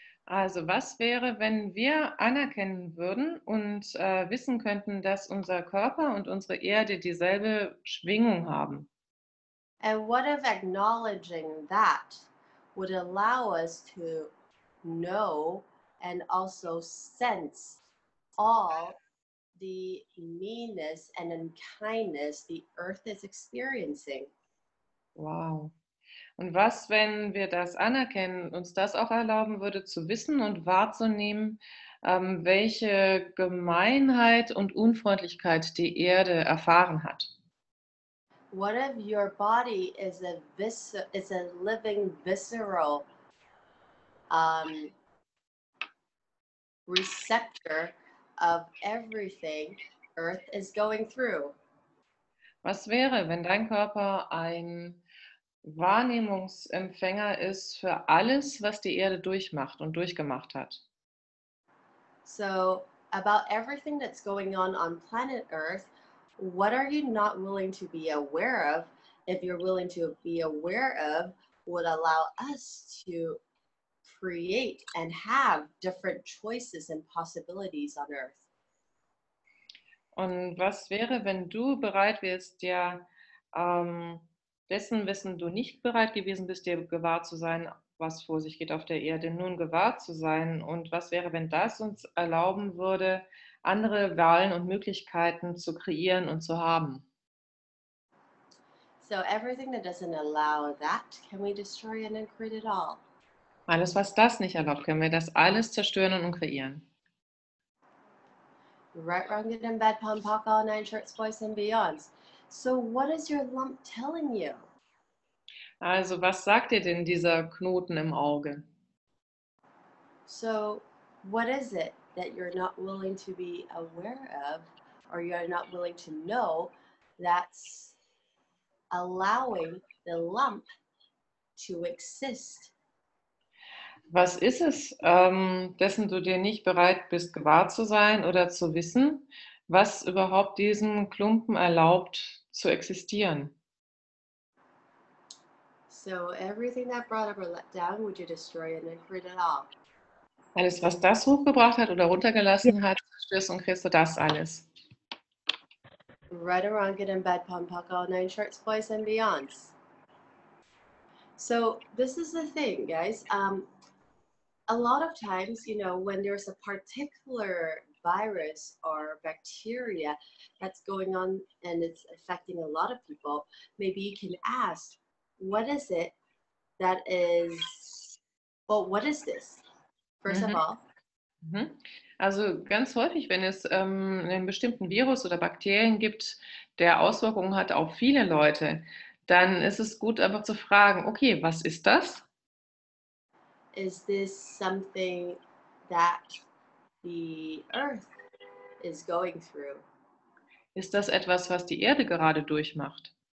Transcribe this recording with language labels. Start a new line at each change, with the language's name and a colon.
German: Also was wäre, wenn wir anerkennen würden und wissen könnten, dass unser Körper und unsere Erde dieselbe Schwingung haben?
English: And what if acknowledging that would allow us to know and also sense all the meanness and unkindness the earth is experiencing? Wow.
German: Und was, wenn wir das anerkennen, uns das auch erlauben würde, zu wissen und wahrzunehmen, welche Gemeinheit und Unfreundlichkeit die Erde erfahren hat?
English: What if your body is a living visceral receptor of everything Earth is going through?
German: Was wäre, wenn dein Körper ein Wahrnehmungsempfänger ist für alles, was die Erde durchmacht und durchgemacht hat?
English: So, about everything that's going on planet Earth, what are you not willing to be aware of? If you're willing to be aware of, would allow us to create and have different choices and possibilities on Earth.
German: Und was wäre, wenn du bereit wärst, ja, dessen, wessen du nicht bereit gewesen bist, dir gewahr zu sein, was vor sich geht auf der Erde, nun gewahr zu sein? Und was wäre, wenn das uns erlauben würde, andere Wahlen und Möglichkeiten zu kreieren und zu haben?
English: So everything that doesn't allow that, can we destroy and then create it all?
German: Alles, was das nicht erlaubt, können wir das alles zerstören und kreieren.
English: Right, wrong, good and bad, pom, pock, all nine shorts, boys and beyonds. So what is your lump telling you?
German: Also, was sagt dir denn dieser Knoten im Auge?
English: So what is it that you're not willing to be aware of, or you're not willing to know, that's allowing the lump to exist?
German: Was ist es, dessen du dir nicht bereit bist, gewahr zu sein oder zu wissen, was überhaupt diesen Klumpen erlaubt zu existieren?
English: So everything that brought up or let down, would you destroy and then create it all?
German: Alles, was das hochgebracht hat oder runtergelassen hat, zerstörst und kriegst du das alles.
English: Right or wrong, good and bad, pom, pock, all nine shorts, boys and beyonds. So this is the thing, guys. A lot of times, you know, when there's a particular virus or bacteria that's going on and it's affecting a lot of people, maybe you can ask, what is it that is Well, what is this? First of Mhm. all, Mhm.
German: Also ganz häufig, wenn es einen bestimmten Virus oder Bakterien gibt, der Auswirkungen hat auf viele Leute, dann ist es gut, einfach zu fragen, okay, was ist das?
English: is this something that the earth is going through?
German: Ist das etwas, was die Erde gerade durchmacht?